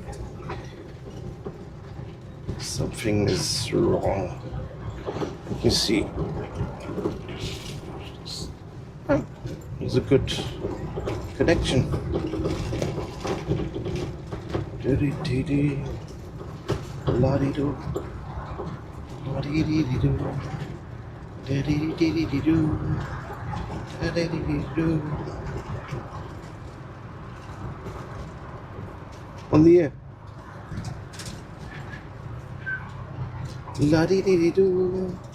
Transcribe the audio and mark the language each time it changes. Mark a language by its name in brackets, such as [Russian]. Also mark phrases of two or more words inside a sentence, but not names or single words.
[English] Something is wrong. You see. Oh, it's a good connection. Do-do-do-do. La-dee-do. La-dee-dee-dee-do. Da-dee-dee-dee-dee-do. Da-dee-dee-dee-do. [Portuguese] Bom dia. La-dee-dee-dee-do.